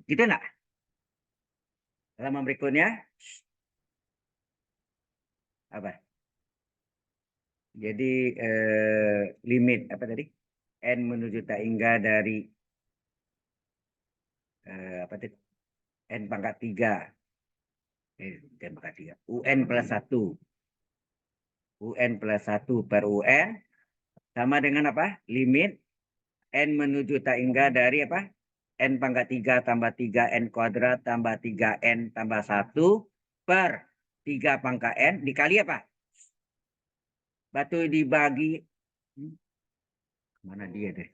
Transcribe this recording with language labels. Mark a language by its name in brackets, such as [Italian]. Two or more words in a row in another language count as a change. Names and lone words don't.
[Indonesian] Gitu enggak? Halaman berikutnya. Apa? Jadi limit apa tadi? N menuju tak hingga dari apa tadi? N pangkat 3. N pangkat 3. UN plus 1. UN plus 1 per UN sama dengan apa? Limit N menuju tak hingga dari apa? N pangkat 3 tambah 3 N kuadrat tambah 3 N tambah 1 per 3 pangkat N dikali apa? Batu dibagi. Mana dia deh?